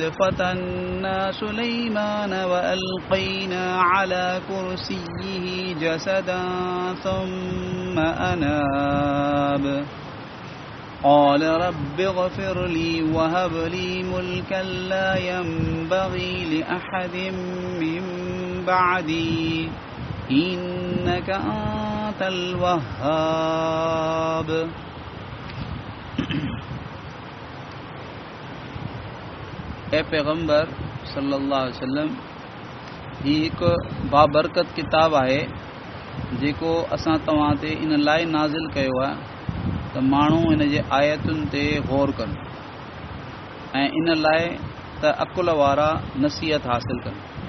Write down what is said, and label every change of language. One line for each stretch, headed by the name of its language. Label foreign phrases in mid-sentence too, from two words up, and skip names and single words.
Arabic: فتنا سليمان وألقينا على كرسيه جسدا ثم أناب قال رب اغفر لي وهب لي ملكا لا ينبغي لأحد من بعدي إنك أنت الوهاب
Sindhi: ए पैगंबर
Arabic: صلى الله عليه وسلم
Sindhi: ही हिकु बाबरकत किताब आहे जेको असां तव्हां ते इन लाइ नाज़िल कयो आहे त माण्हू इन जे आयतुनि ते गौर कनि ऐं इन लाइ त अकुल वारा नसीहत हासिल कनि।